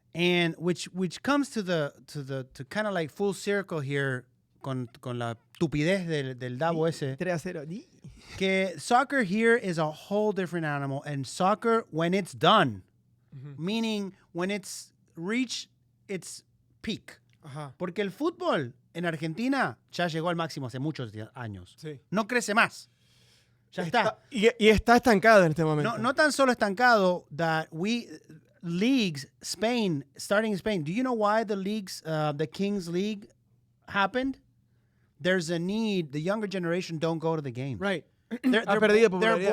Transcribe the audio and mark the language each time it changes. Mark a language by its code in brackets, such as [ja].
[en] And which comes to kind of like full circle here [es] con la estupidez del Davo ese. 3-0. [en] Que soccer here is a whole different animal. And soccer, when it's done, meaning when it's reached its peak. Ajá. [es] Porque el fútbol en Argentina ya llegó al máximo hace muchos años. Sí. No crece más. Ya está. Y está estancado en este momento. No tan solo estancado [en] that leagues, starting in Spain. Do you know why the leagues, the Kings League happened? There's a need. The younger generation don't go to the game. Right. They're [es] popularidad.